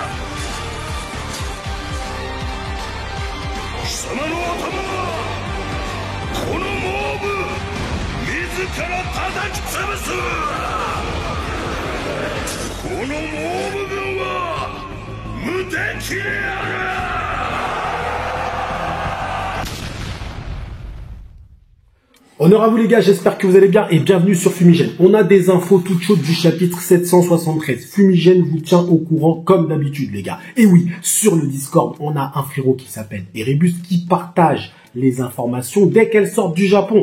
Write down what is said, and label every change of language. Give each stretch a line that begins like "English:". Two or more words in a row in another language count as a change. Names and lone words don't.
Japanese: 貴様の頭はこのモーブ自ら叩き潰す。このモーブ軍は無敵である。
French: Honneur à vous les gars, j'espère que vous allez bien et bienvenue sur Fumigène. On a des infos toutes chaudes du chapitre 773. Fumigène vous tient au courant comme d'habitude les gars. Et oui, sur le Discord, on a un frérot qui s'appelle Erebus qui partage les informations dès qu'elles sortent du Japon.